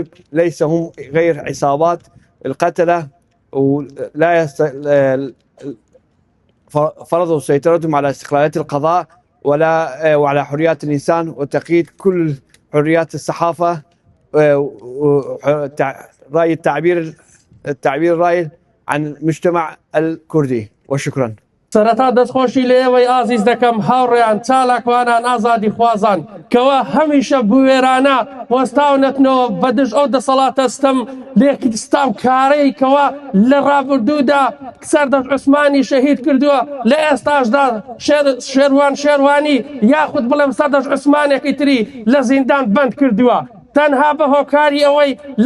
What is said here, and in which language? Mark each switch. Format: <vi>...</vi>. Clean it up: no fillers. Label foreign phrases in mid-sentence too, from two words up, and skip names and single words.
<ar>ليس هم غير عصابات القتلة ولا فرضوا سيطرتهم على استقلالية القضاء وعلى حريات الإنسان وتقييد كل حريات الصحافة التعبير الرأي عن المجتمع الكردي. وشكرا.</ar> <ckb>سەرەتا دەستخۆشی لە ئێوەی ئازیز دەکەم هاوڕێیان چالاکوانان ئازادی خوازان کەوا هەمیشە بوێرانە وەستاونەتنەوە بەدژ ئەو دەسەڵاتە ستەم لێکستام کارەی کەوا لە ڕابردوودا سەردەش عوسمانی شەهید کردووە لە ئێستاشدا شێروانی یاخود بڵێم سەردەش عوسمانێکی تری لە زیندان بند کردووە تەنها بە هۆکاری ئەوەی لە</ckb>